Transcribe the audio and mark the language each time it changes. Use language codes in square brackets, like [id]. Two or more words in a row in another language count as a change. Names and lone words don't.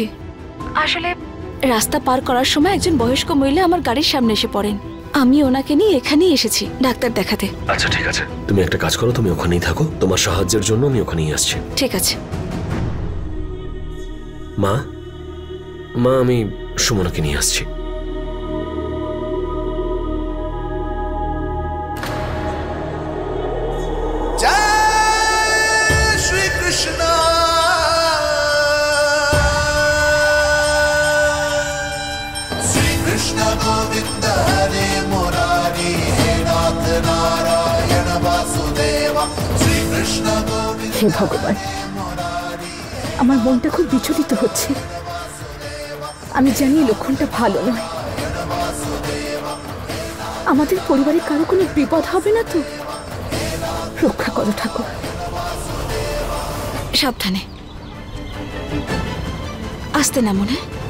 [bn] আসলে রাস্তা পার করার সময় একজন বয়স্ক মহিলা আমার গাড়ির সামনে এসে পড়েন। আমি ওনাকে নিয়ে এখানেই এসেছি ডাক্তার দেখাতে। আচ্ছা ঠিক আছে, তুমি একটা কাজ করো, তুমি ওখানেই থাকো, তোমার সাহায্যের জন্য আমি ওখানেই আসছি। ঠিক আছে। মা মা আমি সুমনাকে নিয়ে আসছি। [sa] जय श्री कृष्ण श्री कृष्ण गोविंद हरे मुरारी हे नाथ नारायण वासुदेव श्री कृष्ण गोविंद [bn] হে ভগবান, আমার মনটা খুব বিচলিত হচ্ছে। আমি জানি এই লক্ষণটা ভালো নয়। আমাদের পরিবারে কারো কোনো বিপদ হবে না তো? রক্ষা করো ঠাকুর। সাবধানে, আসতে না মনে।